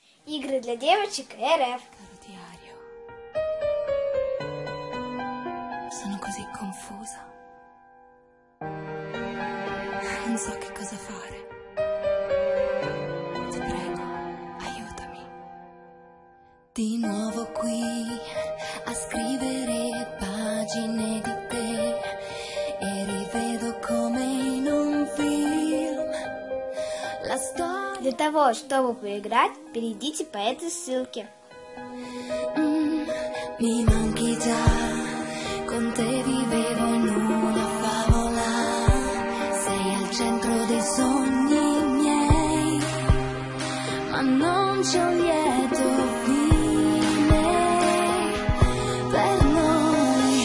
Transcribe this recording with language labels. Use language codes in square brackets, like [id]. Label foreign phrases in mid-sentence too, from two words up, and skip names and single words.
[ru] Игры для девочек РФ. [it] Diario. Sono così confusa. Non so che cosa fare. Ti prego, aiutami. Di nuovo qui a scrivere pagine di te e rivedo come in un film la storia. [ru] Для того, чтобы поиграть, перейдите по этой ссылке. [it] Mi manchi già, con te vivevo in una favola, sei al centro dei sogni miei, ma non c'è un lieto fine per noi.